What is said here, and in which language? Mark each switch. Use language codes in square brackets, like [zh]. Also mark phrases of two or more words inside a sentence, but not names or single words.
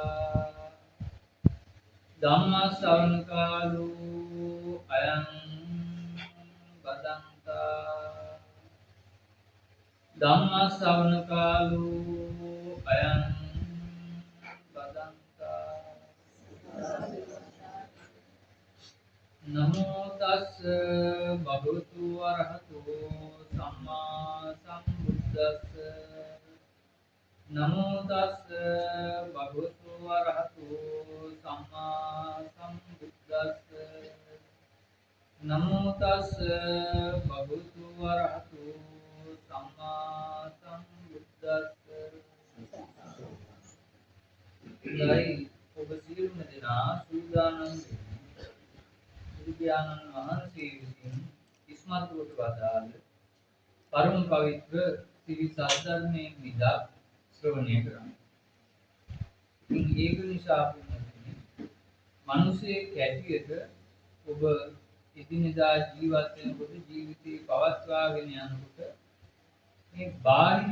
[pi] धम्मश्रवणकालो अयं बदन्ता धम्मश्रवणकालो अयं बदन्ता नमो तस् भगवतो अरहतो सम्मा सम्बुद्दस्स नमो तस् भगवतो अरहतो सम्मा सम्बुद्दस्स नमो तस् भगवतो अरहतो सम्मा सम्बुद्दस्स [si] जय ඔබ සියලුම දෙනා සූදානම් බුදුපියාණන් වහන්සේ විසින් ඉස්මතු කොට වදාළ පරම පවිත්‍ර ශ්‍රී සද්ධර්මයේ විදක් ශ්‍රවණය කරන්න. ඉතින් ඒක නිසා පුණ්‍යතිනි මිනිසෙක් ඇටියට ඔබ එදිනෙදා ජීවත් වෙනකොට ජීවිතේ පවත්වාගෙන යනකොට මේ බාහිර